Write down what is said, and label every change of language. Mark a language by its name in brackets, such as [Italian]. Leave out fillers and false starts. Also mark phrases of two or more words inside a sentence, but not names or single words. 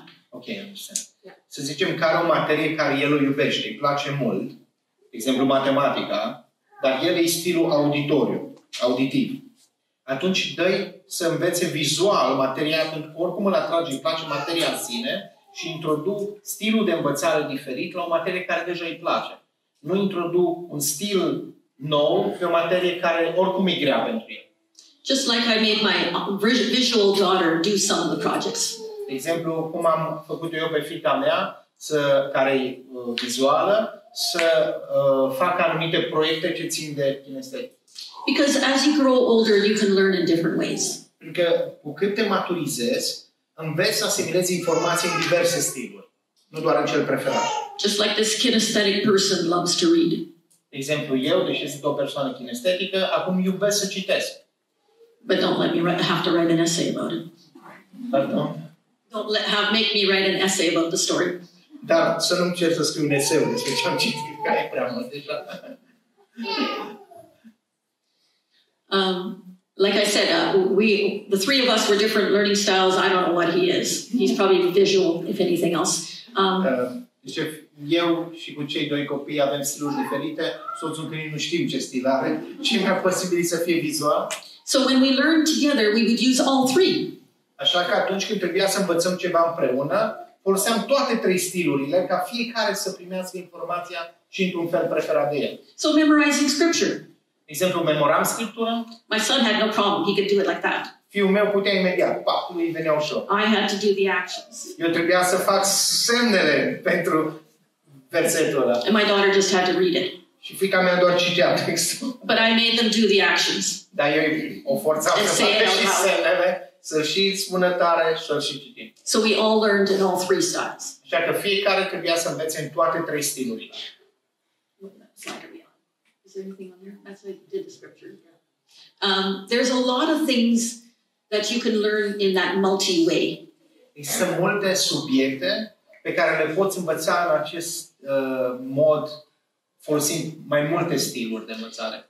[English] Okay, I understand. Yeah. [Romanian] Să zicem că are o materie care el o iubește, îi place mult, de exemplu matematica, dar el e stilul auditiv. Atunci dă-i să învețe vizual materia, pentru că oricum îl atrage, îi place materia în sine și introduc stilul de învățare diferit la o materie care deja îi place. Nu introduc un stil nou pe o materie care oricum e grea pentru el. [English] Just like I made my visual daughter do some of the projects. [Romanian] De exemplu, cum am făcut eu pe fiica mea, care e vizuală, să facă anumite proiecte ce țin de kinestetic. [English] Because as you grow older, you can learn in different ways. [Romanian] Pentru că cu cât te maturizezi, înveți să asimilezi informații în diverse stiluri, nu doar în cel preferat. [English] Just like this kinesthetic person loves to read. [Romanian] De exemplu, eu, deși sunt o persoană kinestetică, acum iubesc să citesc. [English] But don't let me have to write an essay about it. [Romanian] Pardon? [English] Don't make me write an essay about the story. [Romanian] Dar să nu-mi cer să scriu un eseu despre ce am citit, care e prea mult deja. [English] Like I said, the three of us were different learning styles. I don't know what he is. He's probably visual, if anything else. [Romanian] Deci eu și cu cei doi copii avem stiluri diferite. Soțul întâlnit nu știm ce stil are. Ce mai posibil să fie vizual. [English] So when we learned together, we would use all three. [Romanian] Așa că atunci când trebuia să învățăm ceva împreună, foloseam toate trei stilurile ca fiecare să primească informația și într-un fel preferat de el. [English] So memorizing scripture. [Romanian] De exemplu, memoram scriptura. [English] My son had no problem. He could do it like that. [Romanian] Fiul meu putea imediat, îi venea ușor. [English] I had to do the actions. [Romanian] Eu trebuia să fac semnele pentru versetul ăla. [English] And my daughter just had to read it. [Romanian] Și fiica mea doar citea textul. [English] But I made them do the actions. [Romanian] Dar eu o forțam să facă și semnele, să și spună tare și să și citim. [English] So we all learned in all three styles. [Romanian] Așa că fiecare trebuia să învețe în toate trei stiluri. [English] Is there anything on there? That's what I did the scripture. There's a lot of things that you can learn in that multi-way. [Romanian] Există multe subiecte pe care le poți învăța în acest mod, folosind mai multe stiluri de învățare.